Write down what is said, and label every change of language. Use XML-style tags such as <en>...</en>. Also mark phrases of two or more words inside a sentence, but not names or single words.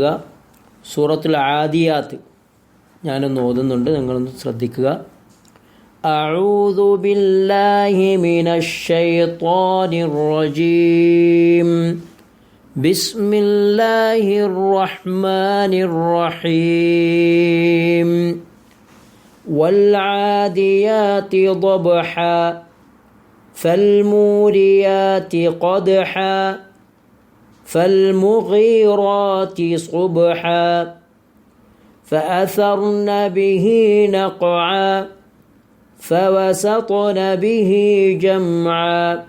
<ml>സൂറത്തുൽ ആദിയാത്ത് ഞാനൊന്ന് ഓതുന്നുണ്ട്, നിങ്ങളൊന്ന് ശ്രദ്ധിക്കുക.</ml> <ar>أعوذ بالله من الشيطان الرجيم. بسم الله الرحمن الرحيم. والعاديات ضبحا فالموريات قدحا فالمغيرات صبحا فأثرن به نقعا فوسطن به جمعا</ar>